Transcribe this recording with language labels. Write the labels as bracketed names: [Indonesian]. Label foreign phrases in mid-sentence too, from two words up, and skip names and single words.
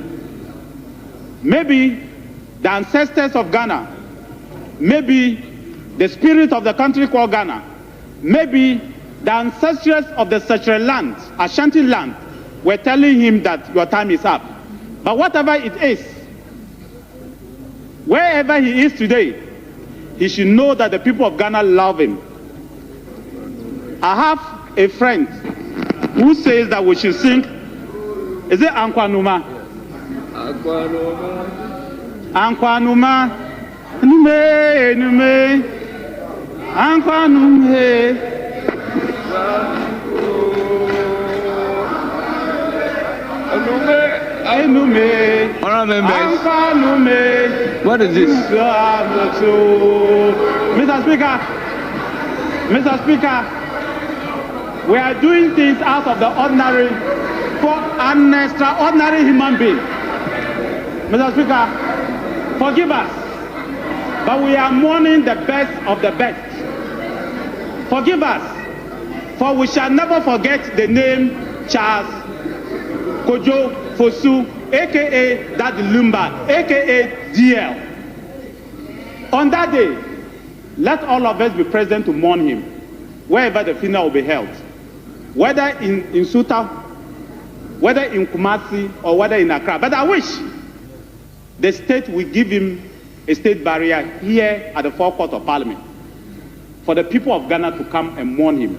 [English] Maybe the ancestors of Ghana, maybe the spirit of the country called Ghana, maybe the ancestors of the Sacred land, Ashanti land, were telling him that your time is up. But whatever it is, wherever he is today, he should know that the people of Ghana love him. I have a friend who says that we should sing, is it Ankwanuma? [Akan] Ankwanuma, nume, nume, Ankwanume. [English] Honorable Honorable members. What is this? Mr. Speaker, we are doing things out of the ordinary for an extraordinary human being. Mr. Speaker, forgive us, but we are mourning the best of the best. Forgive us, for we shall never forget the name Charles Kojo Fosu, a.k.a. Daddy Lumba, a.k.a. DL. On that day, let all of us be present to mourn him, wherever the funeral will be held, whether in Suta, whether in Kumasi, or whether in Accra. But I wish the state will give him a state barrier here at the forecourt of Parliament for the people of Ghana to come and mourn him.